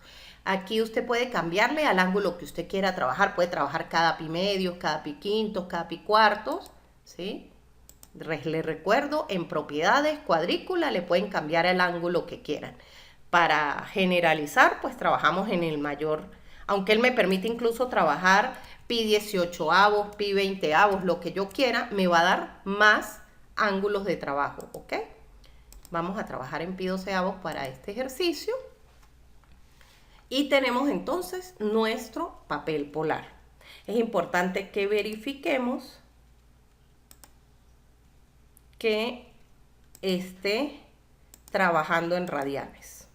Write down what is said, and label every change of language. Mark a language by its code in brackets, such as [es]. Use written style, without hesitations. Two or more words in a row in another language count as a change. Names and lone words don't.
[es] Aquí usted puede cambiarle al ángulo que usted quiera trabajar, puede trabajar cada pi medios, cada pi quintos, cada pi cuartos, ¿sí? Le recuerdo, en propiedades, cuadrícula, le pueden cambiar el ángulo que quieran. Para generalizar, pues trabajamos en el mayor, aunque él me permite incluso trabajar pi 18avos, pi 20avos, lo que yo quiera, me va a dar más ángulos de trabajo, ¿ok? Vamos a trabajar en pi 12avos para este ejercicio. Y tenemos entonces nuestro papel polar. Es importante que verifiquemos que esté trabajando en radianes.